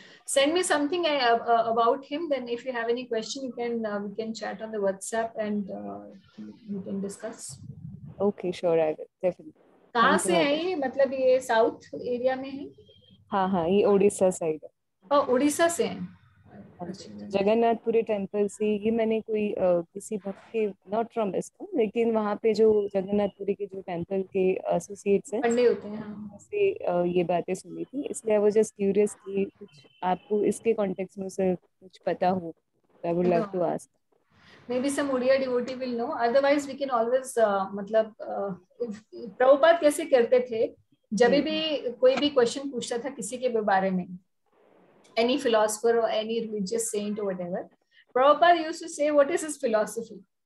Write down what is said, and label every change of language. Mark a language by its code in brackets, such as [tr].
[en] Send me something about him. Then, if you have any question, we can chat on the WhatsApp and we can discuss. Okay, sure, I will definitely. [hi] कहाँ से है ये? मतलब ये south area में है? हाँ, ये उड़ीसा साइड है. उड़ीसा से है. जगन्नाथपुरी टेम्पल से. ये मैंने कोई किसी भक्त के, [en] not from [hi] इसको, लेकिन वहाँ पे जो जगन्नाथपुरी के जो टेम्पल के एसोसिएट्स हैं, पंडे होते हैं, से ये बातें सुनी थी. इसलिए [en] I was just curious [hi] कि कुछ आपको इसके कॉन्टेक्स्ट में से कुछ पता हो. [en] I would like to ask. Maybe some Odia devotee will know. Otherwise, we can always [hi] मतलब प्रभुपाद कैसे करते थे, जब भी कोई भी क्वेश्चन पूछता था किसी के बारे में, [en] any philosopher or any religious saint or whatever, Prabhupada used to say, what is his philosophy?